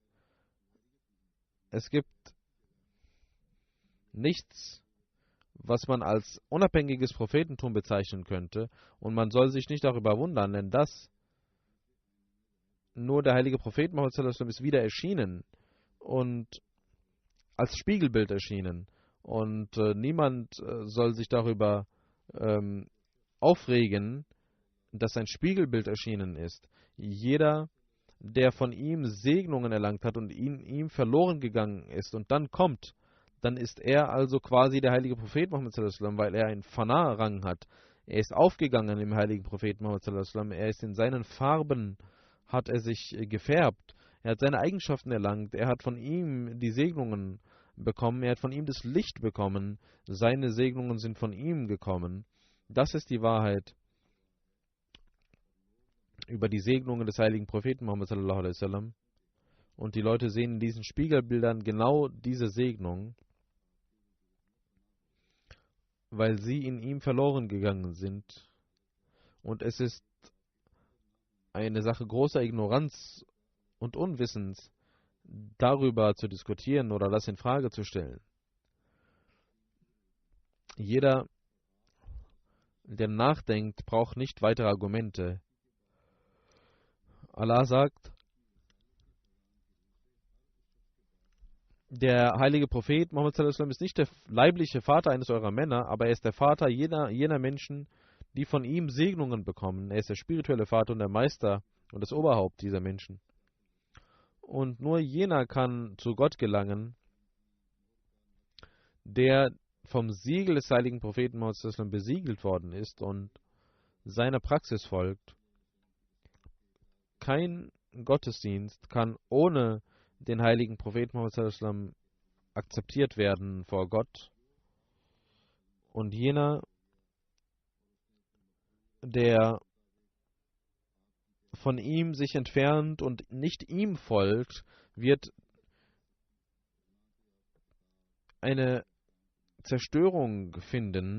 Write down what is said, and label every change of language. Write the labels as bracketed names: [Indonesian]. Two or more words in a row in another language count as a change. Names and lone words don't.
[German] Es gibt nichts, was man als unabhängiges Prophetentum bezeichnen könnte, und man soll sich nicht darüber wundern, denn das nur der heilige Prophet Muhammad [Arabic] صلى الله عليه وسلم [German] ist wieder erschienen und als Spiegelbild erschienen, und niemand soll sich darüber aufregen, dass ein Spiegelbild erschienen ist. Jeder, der von ihm Segnungen erlangt hat und ihm verloren gegangen ist und dann kommt, dann ist er also quasi der heilige Prophet Muhammad [Arabic] صلى الله عليه وسلم, [German] weil er einen Fana-Rang hat. Er ist aufgegangen im heiligen Prophet Muhammad [Arabic] صلى الله عليه وسلم. [German] Er ist in seinen Farben, hat er sich gefärbt. Er hat seine Eigenschaften erlangt. Er hat von ihm die Segnungen bekommen. Er hat von ihm das Licht bekommen. Seine Segnungen sind von ihm gekommen. Das ist die Wahrheit über die Segnungen des heiligen Propheten Muhammad [Arabic] صلى الله عليه وسلم. [German] Und die Leute sehen in diesen Spiegelbildern genau diese Segnung, weil sie in ihm verloren gegangen sind. Und es ist eine Sache großer Ignoranz und Unwissens, darüber zu diskutieren oder das in Frage zu stellen. Jeder, der nachdenkt, braucht nicht weitere Argumente. Allah sagt, der heilige Prophet Muhammad [Arabic] صلى الله عليه وسلم [German] ist nicht der leibliche Vater eines eurer Männer, aber er ist der Vater jener Menschen, die von ihm Segnungen bekommen. Er ist der spirituelle Vater und der Meister und das Oberhaupt dieser Menschen. Und nur jener kann zu Gott gelangen, der vom Siegel des heiligen Propheten Muhammad [Arabic] صلى الله عليه وسلم [German] besiegelt worden ist und seiner Praxis folgt. Kein Gottesdienst kann ohne den heiligen Propheten Muhammad [Arabic] صلى الله عليه وسلم [German] akzeptiert werden vor Gott. Und jener, der von ihm sich entfernt und nicht ihm folgt, wird eine Zerstörung finden.